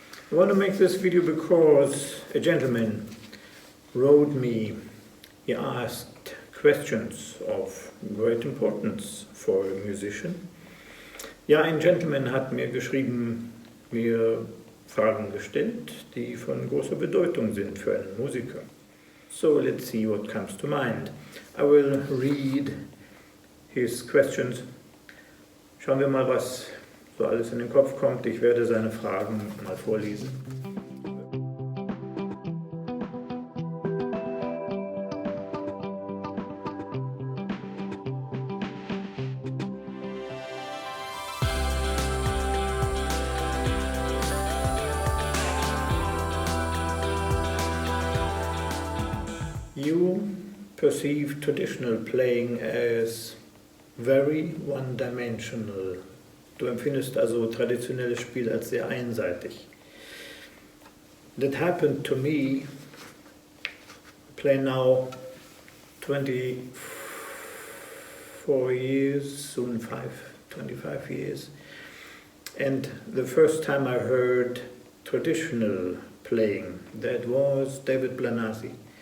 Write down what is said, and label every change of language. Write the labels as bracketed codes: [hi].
[en] I want to make this video because a gentleman wrote me. He asked questions of great importance for a musician. [de] Ja, ein Gentleman hat mir geschrieben, mir Fragen gestellt, die von großer Bedeutung sind für einen Musiker. [en] So let's see what comes to mind. I will read his questions. [de] Schauen wir mal, was so alles in den Kopf kommt. Ich werde seine Fragen mal vorlesen. [en] You perceive traditional playing as very one-dimensional. [de] Du empfindest also traditionelles Spiel als sehr einseitig. [en] That happened to me. I play now 24 years, soon 25 years. And the first time I heard traditional playing, that was David Blanasi.